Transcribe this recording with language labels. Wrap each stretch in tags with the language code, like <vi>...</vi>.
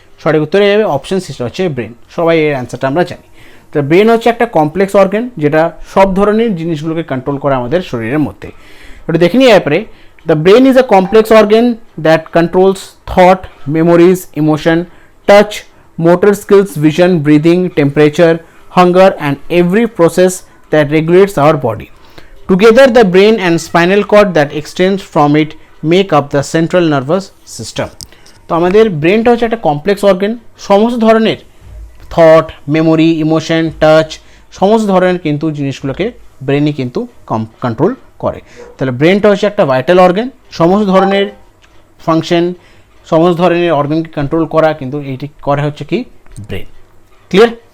<bn>সঠিক উত্তরে যাবে অপশন সি, হচ্ছে ব্রেন। সবাই এর অ্যান্সারটা আমরা জানি। তো ব্রেন হচ্ছে একটা কমপ্লেক্স অর্গান যেটা সব ধরনের জিনিসগুলোকে কন্ট্রোল করে আমাদের শরীরের মধ্যে। এটা দেখে নিই ব্যাপারে।</bn> <en>The brain is a complex organ that controls thought, memories, emotion, touch, motor skills, vision, breathing, temperature, hunger, and every process that regulates our body. Together, the brain and spinal cord that extends from it make up the central nervous system.</en> <bn>তো আমাদের ব্রেনটা হচ্ছে একটা complex organ, সমস্ত ধরনের thought, memory, emotion, touch, সমস্ত ধরনের কিন্তু জিনিসগুলোকে ব্রেনই কিন্তু কন্ট্রোল করে। তাহলে ব্রেনটা হচ্ছে একটা ভাইটাল অর্গান, সমস্ত ধরনের ফাংশন, সমস্ত ধরনের অর্গানকে কন্ট্রোল করা কিন্তু এইটি করা হচ্ছে কি ব্রেন। ক্লিয়ার?</bn>